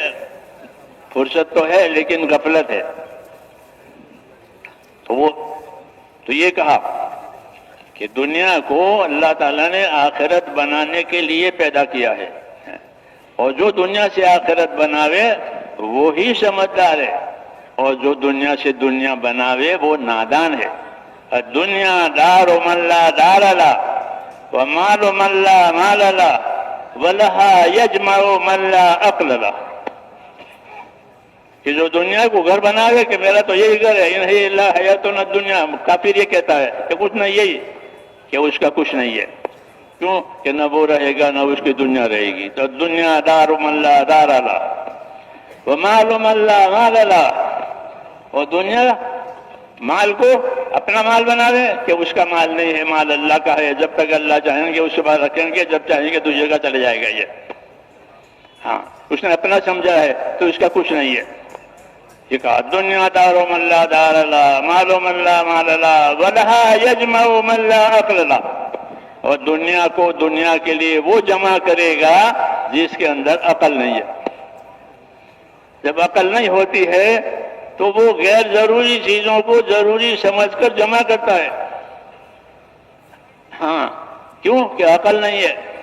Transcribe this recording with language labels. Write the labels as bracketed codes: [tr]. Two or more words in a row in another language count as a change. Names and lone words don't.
[hi] फुर्सत तो है लेकिन गफलत है। तो ये कहा कि दुनिया को अल्लाह ताला ने आखिरत बनाने के लिए पैदा किया है, और जो दुनिया से आखिरत बनावे वो ही समझदार है, और जो दुनिया से दुनिया बनावे वो नादान है। [ar] دنيا دار من لا دار له و مال من لا مال له ولها يجمع من لا عقل له. [hi] कि जो दुनिया को घर बनावे कि मेरा तो यही घर है, नहीं अल्लाह है तो न दुनिया, काफिर ये कहता है कि कुछ नहीं, यही कि उसका कुछ नहीं है। क्यों? कि न वो रहेगा न उसकी दुनिया रहेगी। [ar] तो دنيا دار من لا دار له و مال من لا مال له, [hi] और दुनिया माल को अपना माल बनावे कि उसका माल नहीं है, माल अल्लाह का है। जब तक अल्लाह चाहेंगे उसके बाद रखेंगे, जब चाहेंगे दूसरी जगह चले जाएगा ये। हाँ, उसने अपना समझा है तो उसका कुछ नहीं है। ये कहा [ar] دنيا دارو من لا دار له مالو من لا مال له ولها يجمع من لا عقل له. [hi] और दुनिया को दुनिया के लिए वो जमा करेगा जिसके अंदर अकल नहीं है। जब अकल नहीं होती है तो वो गैर जरूरी चीजों को जरूरी समझकर जमा करता है। हाँ, क्यों? कि अकल नहीं है।